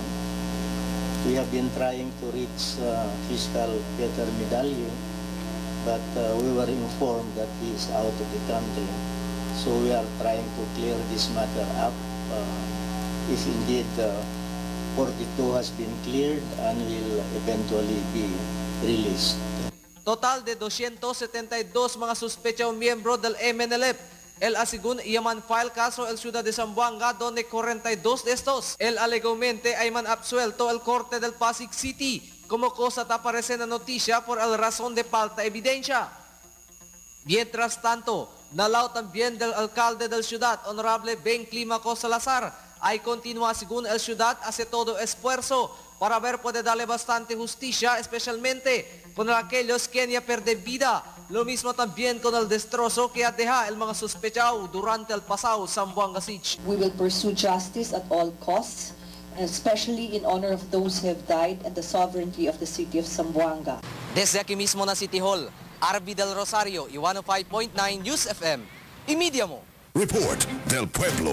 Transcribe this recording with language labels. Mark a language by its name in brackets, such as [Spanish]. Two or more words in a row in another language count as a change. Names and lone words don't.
[English] We have been trying to reach Fiscal Peter Medalle, but we were informed that he is out of the country. So we are trying to clear this matter up. If indeed 42 has been cleared and will eventually be released. [Chavacano] Total de 272 mga suspechaw miyembro del MNLF. El asigun yaman file caso el ciudad de Zamboanga donde 42 de estos. El alegalmente ay man absuelto el corte del Pasig City como cosa te aparece en la noticia por el razón de falta de evidencia. Mientras tanto, nalaw también del alcalde del ciudad, Honorable Ben Climaco Salazar, ay continúa según el ciudad hace todo esfuerzo para ver puede darle bastante justicia, especialmente con aquellos que ya pierden vida. Lo mismo también con el destrozo que deja el mga sospechao durante el pasado Zamboanga Siege. [English] We will pursue justice at all costs, especially in honor of those who have died and the sovereignty of the city of Zamboanga. [Chavacano] Desde aquí mismo na City Hall, Arvi del Rosario, 105.9 News FM. Imedia mo. Report del Pueblo.